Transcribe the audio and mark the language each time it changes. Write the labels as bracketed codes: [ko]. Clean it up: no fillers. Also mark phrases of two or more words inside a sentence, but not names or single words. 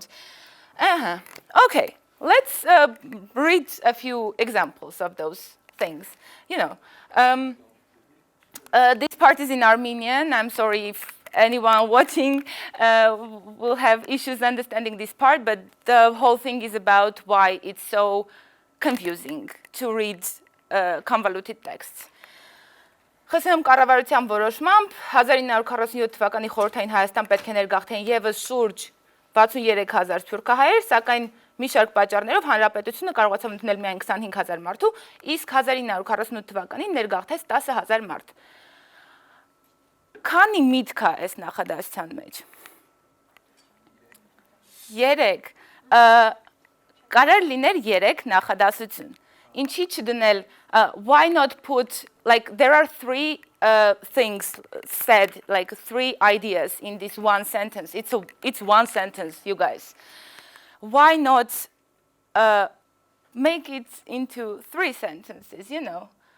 [en] Okay, let's read a few examples of those things. This part is in Armenian. I'm sorry if anyone watching will have issues understanding this part, but the whole thing is about why it's so confusing to read convoluted texts. [hy] ԽՍՀՄ կառավարության որոշմամբ 1947 թվականի խորհրդային Հայաստան պետք է ներգաղթեն եւս շուրջ 63000 սփյուռքահայեր, սակայն մի շարք պատճառներով հանրապետությունը կարողացավ ընդունել միայն 25000 մարդու, իսկ 1948 թվականին ներգաղթեց 10000 մարդ։ Քանի միտք կա այս նախադասության մեջ։ 3 Կարար լիներ 3 նախադասություն։ Ինչի չդնել [en] why not put like there are 3 things said, like 3 ideas in this one sentence. It's one sentence, you guys. Why not make it into 3 sentences, you know?